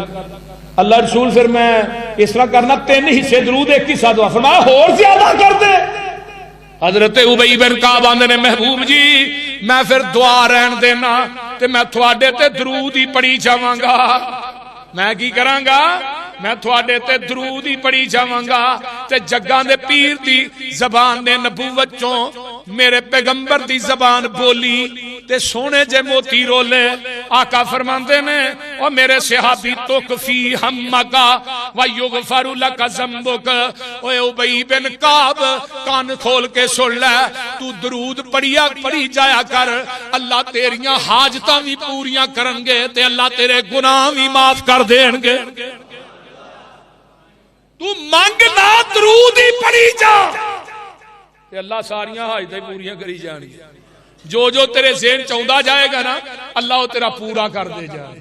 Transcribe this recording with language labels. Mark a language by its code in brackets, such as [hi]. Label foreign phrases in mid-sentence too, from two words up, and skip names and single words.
[pa] اللہ رسول پھر میں اس طرح کرنا 3 حصے درود 1 حصہ دعا. فرمایا ہور زیادہ کر دے. حضرت ابی بن کعب آندے نے محبوب جی میں پھر دعا رہن دینا تے میں تھوڑے تے درود ہی پڑھی جاواں گا. میں کی کراں گا میں تھوڑے تے درود ہی پڑھی جاواں گا تے جگاں دے پیر دی زبان دے نبوت چوں میرے پیغمبر دی زبان بولی تے سونے جے موتی رولے. آقا فرماندے نے او میرے صحابی [ar] تکفی ہمکا ویغفر لک ذنبک. [pa] اوے ابی بن کعب کان کھول کے سن لے تو درود پڑھی جایا کر اللہ تیریاں حاجتاں بھی پوریاں کرن گے تے اللہ تیرے گناہ بھی معاف کر دین گے. تو مانگ نہ درود ہی پڑھی جا تے اللہ ساریاں حاجتیں پوریاں کری جانی. جو جو تیرے ذہن چاہندا جائے گا نا اللہ وہ تیرا پورا کر دے جائے.